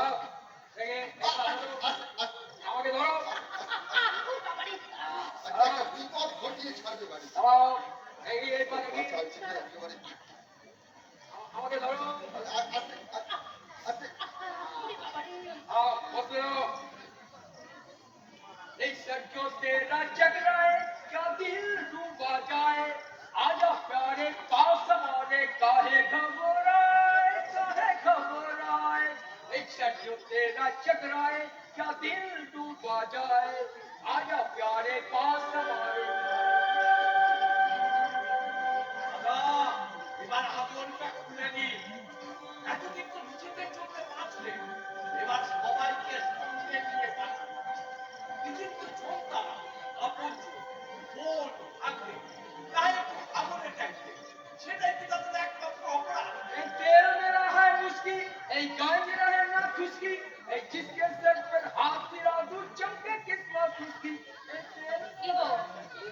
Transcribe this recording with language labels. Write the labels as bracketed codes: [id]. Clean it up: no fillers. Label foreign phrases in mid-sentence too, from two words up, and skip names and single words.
[bn] এই, আমাকে ধরো, আচ্ছা, একটা বিপদ ঘটিয়ে ছাড়বে বাড়ি। দাঁড়াও, এই পারে কি? আচ্ছা, আচ্ছা, একেবারে। আমাকে ধরো, আস্তে, আস্তে। बसो। [hi] एक सज्जो तेरा चकराए क्या दिल डूबा जाए, आजा प्यारे पास हमारे काहे घबराए। एक सज्जो तेरा चकराए क्या दिल डूबा जाए, आजा प्यारे पास हमारे। [bn] এবার আগুনটা খুলে নি। এতদিন তো নিজেদের জন্য বাঁচলে, এবার সবাইকে সঙ্গে নিয়ে বাঁচবে। নিজের তো সন্তান, আপনজন, বোন, ভাগ্নে, তাই একটু আগুনে দেখবে। সেটাই কি তাদের একমাত্র অপরাধ? [hi] ए तेल मेरा है मुस्की, ए गाय मेरा है ना खुशकी, ए जिसके सर पर हाथ फिरा दूं चमके किस्मत उसकी। ए तेल [bn] কি গো,